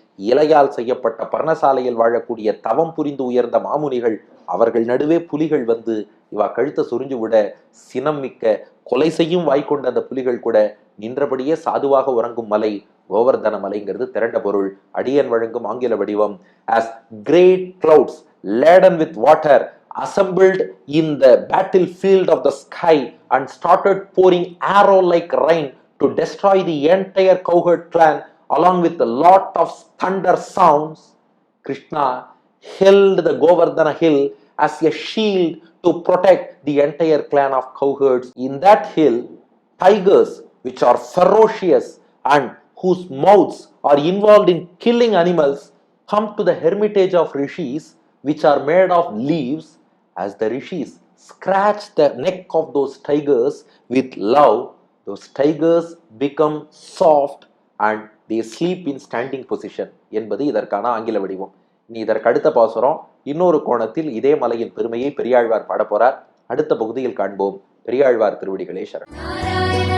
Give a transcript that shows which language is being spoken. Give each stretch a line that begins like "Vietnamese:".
Tamil: இலையால் செய்யப்பட்ட பர்ணசாலையில் வாழக்கூடிய தவம் புரிந்து உயர்ந்த மாமுனிகள், அவர்கள் நடுவே புலிகள் வந்து இவா கழுத்தை சொரிஞ்சு விட, சினம் மிக்க கொலை செய்யும் வாய்க்கொண்ட அந்த புலிகள் கூட நின்றபடியே சாதுவாக உறங்கும் மலை கோவர்தன மலைங்கிறது திரண்ட பொருள். அடியன் வழங்கும் ஆங்கில வடிவம்.
English: as great clouds laden with water assembled in the battlefield of the sky and started pouring arrow like rain to destroy the entire cowherd clan along with a lot of thunder sounds, Krishna held the Govardhana hill as a shield to protect the entire clan of cowherds. In that hill, tigers, which are ferocious and whose mouths are involved in killing animals, come to the hermitage of rishis, which are made of leaves, as the rishis scratch the neck of those tigers with love, those tigers become soft and they sleep in standing position
Tamil: என்பது இதற்கான ஆங்கில வடிவம். இனி இதற்கு அடுத்த பாசுரம் இன்னொரு கோணத்தில் இதே மலையின் பெருமையை பெரியாழ்வார் பாட போறார். அடுத்த பகுதியில் காண்போம். பெரியாழ்வார் திருவடிகளே சரணம்.